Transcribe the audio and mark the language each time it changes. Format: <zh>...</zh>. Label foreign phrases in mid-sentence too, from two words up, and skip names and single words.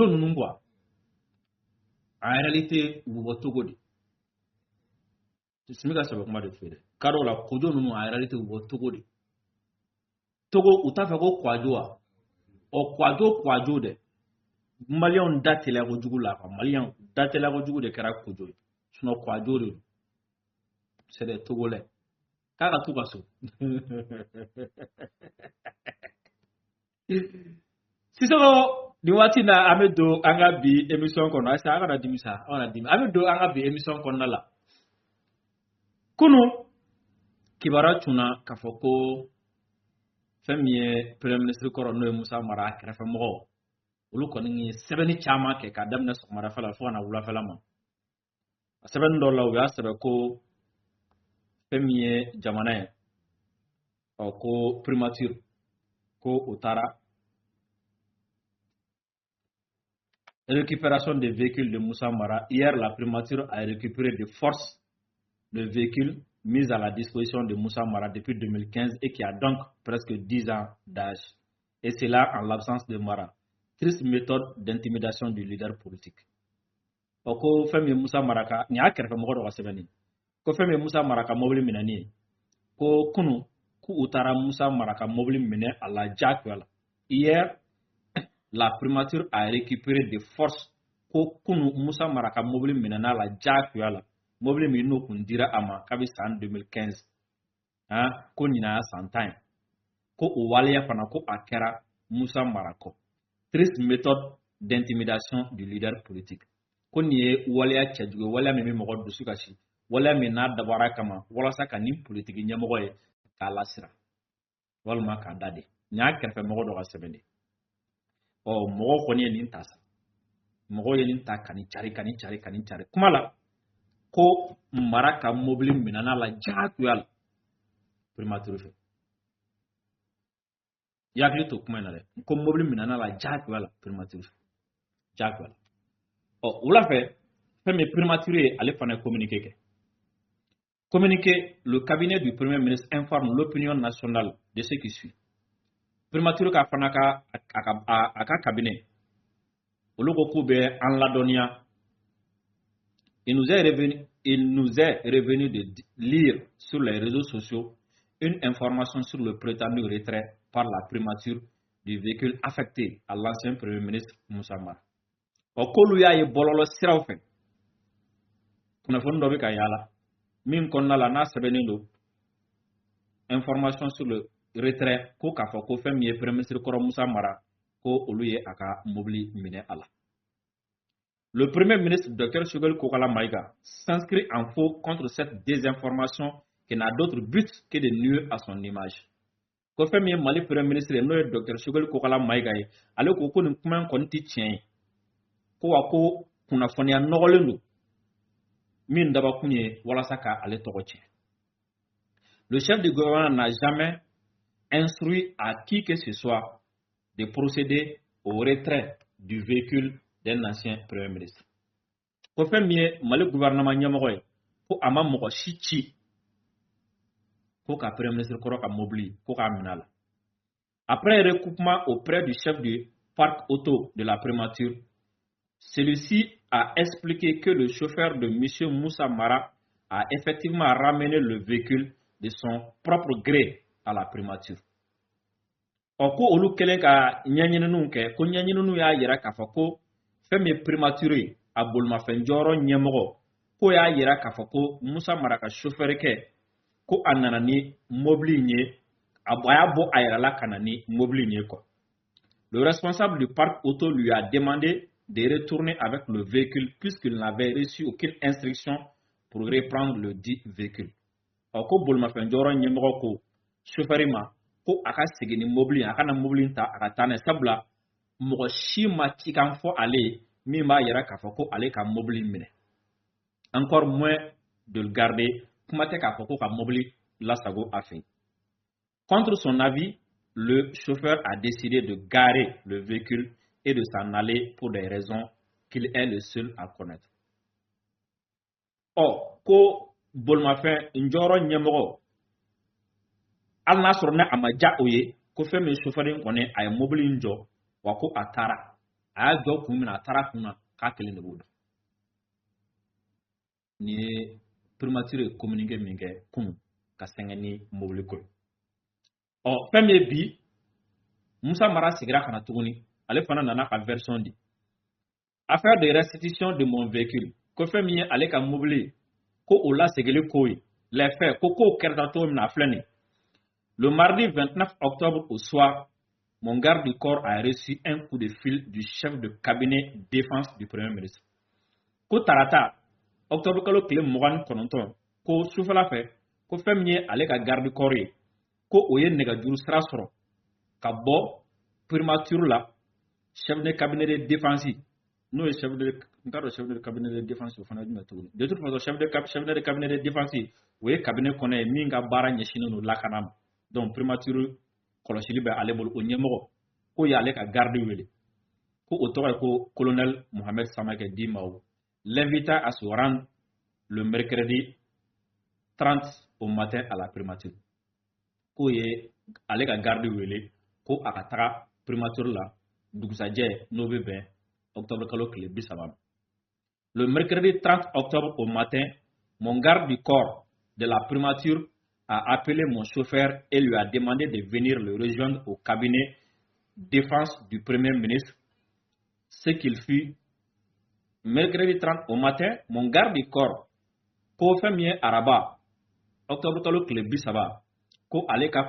<bm>ninnu quoi</bm> <fr>en réalité</fr> <bm>u bɛ bɔ Togo de Simi ka sɛbɛn kuma de f'i ye dɛ ka dɔw la Kojo ninnu</bm> <fr>en réalité</fr> <bm>u bɛ bɔ Togo de Togo u t'a fɛ ko Kouadio wa ɔ Kouadio dɛ Maliyɛnw da teliya kojugu la quoi Maliyɛnw da teliya kojugu de kɛra Kojo ye sinon Kouadio de</bm> <fr>c'est des Togolais</fr> <bm>k'a ka t'u ka so Sisoko ni waati na an bɛ don an ka bi émission kɔnɔ ayisa an kana dimi sa an kana dimi an bɛ don an ka bi émission kɔnɔna la kunun kibaruya tunna k'a fɔ ko fɛn min ye</bm> <fr>premier ministre</fr> <bm>kɔrɔ n'o ye Musa Mara a kɛrɛfɛmɔgɔw olu kɔni ye sɛbɛnni caman kɛ k'a daminɛ sɔgɔmadafɛ la fo ka na wulafɛla ma a sɛbɛnni dɔw la u y'a sɛbɛn ko fɛn min ye jamana ye ko primature ko o taara</bm> <fr>récupération des véhicules de Moussa Mara. Hier, la primature a récupéré de force le véhicule mis à la disposition de Moussa Mara depuis 2015 et qui a donc presque 10 ans d'âge. Et c'est là en l'absence de Mara. Triste méthode d'intimidation du leader politique.</fr> <bm>Ko Femi Moussa Mara ni a kɛrɛfɛ mɔgɔ dɔ ka sɛbɛnni ko Femi Moussa Mara ka mobili minɛni ko kunu ku utara Moussa Mara ka mobili minɛ a la jagoya la.</bm> <fr>Hier, la primature a récupéré de force</fr> <bm>ko kunu Moussa Mara ka mobili minɛna la jagoya la. Mobili min n'o kun dira a ma kabi san 2015 ko ɲina ya san 10 ko o waleya fana ko a kɛra Moussa Mara kɔ.</bm> <fr>Triste méthode d'intimidation du leader politique.</fr> <bm>Ko nin ye waleya cɛjugu ye waleya min bɛ mɔgɔ dusu kasi waleya min n'a dabɔra kama walasa ka nin politiki ɲɛmɔgɔ ye k'a lasira walima k'a da de nin y'a kɛrɛfɛ mɔgɔ dɔ ka sɛbɛn de mɔgɔw kɔni ye nin ta sa mɔgɔw ye nin ta ka nin cari kuma la ko Mara ka mobili minɛna la jagoya la primature fɛ i hakili to kuma in na dɛ ko mobili minɛna la jagoya la primature fɛ jagoya la wula fɛ fɛn min primature ye ale fana ye communiqué kɛ communiqué</bm> <fr>le cabinet du premier ministre informe l'opinion nationale de ce qui suit</fr> <bm>primature ka fana a ka cabinet olu ko k'u bɛ an ladɔnniya</bm> <fr>il nous est revenu de lire sur les réseaux sociaux une information sur le prétendu retrait par la primature du véhicule affecté à l'ancien premier ministre Moussa Mara.</fr> <bm>K'olu y'a ye bɔlɔlɔ siraw fɛ kunnafoni dɔ bɛ ka yaala min kɔnɔna la n'a sɛbɛnnen don</bm> <fr>information sur le retrait</fr> <bm>ko k'a fɔ ko fɛn min ye</bm> <fr>premier ministre</fr> <bm>kɔrɔ Moussa Mara ko olu ye a ka mobili minɛ a la.</bm> <fr>Le premier ministre Dr Choguel Kokala Maïga s'inscrit en faux contre cette désinformation qui n'a d'autre but que de nuire à son image.</fr> <bm>Ko fɛn min ye Mali</bm> <fr>premier ministre</fr> <bm>n'o ye Dr Choguel Kokala Maïga ye ale ko nin kuma in kɔni tɛ tiɲɛ ye ko wa ko kunnafoniya nɔgɔlen don min dabakun ye walasa ka ale tɔgɔ tiɲɛ.</bm> <fr>Le chef du gouvernement n'a jamais instruit à qui que ce soit de procéder au retrait du véhicule d'un ancien premier ministre.</fr> <bm>Ko fɛn min ye Mali gouvernement ɲɛmɔgɔ ye ko a ma mɔgɔ si ci ko ka</bm> <fr>premier ministre</fr> <bm>kɔrɔ ka mobili ko k'a minɛ a la.</bm> <fr>Après recoupement auprès du chef du parc auto de la primature, celui-ci a expliqué que le chauffeur de M. Moussa Mara a effectivement ramené le véhicule de son propre gré à la primature.</fr> <bm>Ko olu kɛlen ka ɲɛɲininiw kɛ ko ɲɛɲininiw y'a yira k'a fɔ ko fɛn min ye primature a bolimafɛn jɔyɔrɔ ɲɛmɔgɔ ko y'a yira k'a fɔ ko Moussa Mara ka chauffeur kɛ ko a nana ni mobili in ye a y'a bɔ a yɛrɛ la ka na ni mobili in ye quoi.</bm> <fr>Le responsable du parc auto lui a demandé de retourner avec le véhicule puisqu'il n'avait reçu aucune instruction pour reprendre le dit véhicule.</fr> <bm>Ko bolimafɛn jɔyɔrɔ ɲɛmɔgɔ ko chauffeur ma ko a ka segin ni mobili a kana mobili in ta a ka taa n'a ye sabula mɔgɔ si ma cikan fɔ ale ye min b'a yira k'a fɔ ko ale ka mobili minɛ.</bm> <fr>Encore moins de le garder</fr> <bm>kuma tɛ k'a fɔ ko ka mobili lasago a fɛ.</bm> <fr>Contre son avis, le chauffeur a décidé de garer le véhicule et de s'en aller pour des raisons qu'il est le seul à connaître.</fr> <bm>Ko bolimafɛn njɔyɔrɔ ɲɛmɔgɔ hali n'a sɔrɔ ne a ma diya o ye ko fɛn min chauffeur in kɔni a ye mobili in jɔ wa ko a taara a y'a jɔ kun min a taara kun na k'a kelen de b'o dɔn. Nin ye primature ye communiqué min kɛ kunun ka sɛgɛn ni mobili ko ye. Fɛn min ye bi Moussa Mara sigira ka na tuguni ale fana nana ka version di.</bm> <fr>Affaire de restitution de mon véhicule</fr> <bm>ko fɛn min ye ale ka mobili ko o lasegili ko ye</bm> <fr>les faits</fr> <bm>ko k'o kɛra cogo min na a filɛ nin.</bm> <fr>Le mardi 29 octobre au soir, mon garde du corps a reçu un coup de fil du chef de cabinet défense du Premier ministre.</fr> <bm>Ko tarata, octobre kalo kile mugan kononton, ko sufala fe, ko fɛn min ye ale ka</bm> <fr>garde corps</fr> <bm>ye, ko o ye nɛgɛjuru sira sɔrɔ ka bɔ primature la,</bm> <fr>chef de cabinet de défense,</fr> <bm>n'o ye</bm> <fr>chef de cabinet de défense</fr> <bm>o fana jumɛn tuguni.</bm> <fr>De toute façon, chef de cabinet de défense</fr> <bm>o ye cabinet kɔnɔ ye min ka baara ɲɛsinnen don lakana ma. Donc primature kɔlɔsili bɛ ale bolo o ɲɛmɔgɔ ko y'ale ka garde wele ko o tɔgɔ ye ko colonel Mohamed Samake Dimao</bm> <fr>l'invita à se rendre le mercredi 30 au matin à la primature.</fr> <bm>Ko ye ale ka garde wele ko a ka taga primature la dugusajɛ n'o bɛ bɛn octobre kalo tile 30.</bm> <fr>Le mercredi 30 octobre au matin, mon garde du corps de la primature a appelé mon chauffeur et lui a demandé de venir le rejoindre au cabinet défense du Premier ministre. Ce qu'il fit mercredi 30 au matin, mon garde du corps,</fr> <bm>ko fɛn araba, octobre kalo tile 30, ko ale ka</bm>